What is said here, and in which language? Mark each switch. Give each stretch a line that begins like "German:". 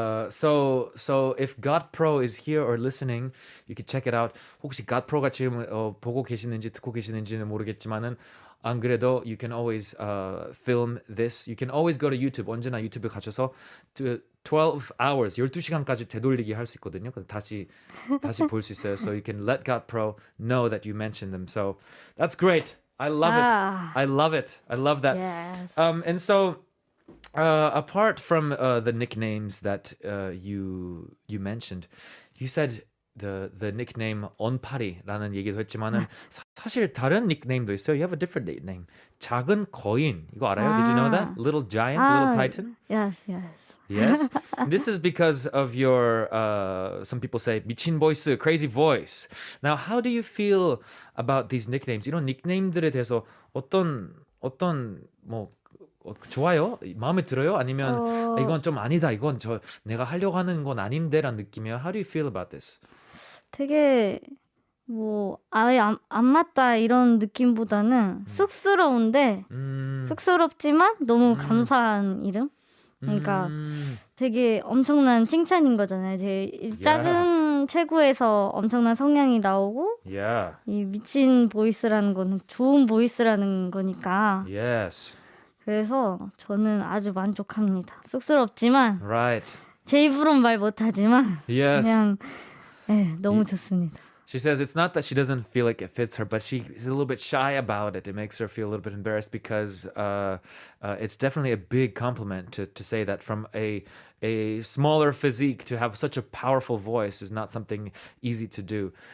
English: So if God Pro is here or listening, you can check it out.
Korean: 혹시 God Pro가 지금 보고 계시는지 듣고 계시는지는 모르겠지만은 안 그래도
English: you can always film this. You can always go to YouTube.
Korean: 언제나 유튜브 가셔서 12 hours, 12시간까지 되돌리기 할 수 있거든요. 그래서 다시 볼 수 있어요.
English: So you can let God Pro know that you mentioned them. So that's great. I love it. I love it. I love that. Yes. And so apart from the nicknames that you mentioned, you said the nickname
Korean: 언파리라는 얘기도 했지만은 사실 다른 닉네임도 있어요.
English: You have a different nickname.
Korean: 작은 거인. 이거 알아요?
English: Did you know that? Little giant, little titan? Yes, yes. Yes. This is because of your some people say 미친 voice, crazy voice. Now, how do you feel about these nicknames? You know,
Korean: 닉네임들에 대해서 어떤 뭐 좋아요? 마음에 들어요? 아니면 이건 좀 아니다. 이건 내가 하려고 하는 건 아닌데라는 느낌이야.
English: How do you feel about this?
Korean: 되게 뭐 아예 안 맞다 이런 느낌보다는 쑥스러운데 쑥스럽지만 너무 감사한 이름. 그러니까 되게 엄청난 칭찬인 거잖아요. 제 작은 체구에서 엄청난 성량이 나오고 이 미친 보이스라는 거는 좋은 보이스라는 거니까.
English: Yes.
Korean: 그래서 저는 아주 만족합니다. 쑥스럽지만
English: Right.
Korean: 제 입으로는 말 못하지만
English: Yes.
Korean: 그냥 네, 너무 좋습니다.
English: She says it's not that she doesn't feel like it fits her, but she is a little bit shy about it. It makes her feel a little bit embarrassed because it's definitely a big compliment to say that from a smaller physique to have such a powerful voice is not something easy to do.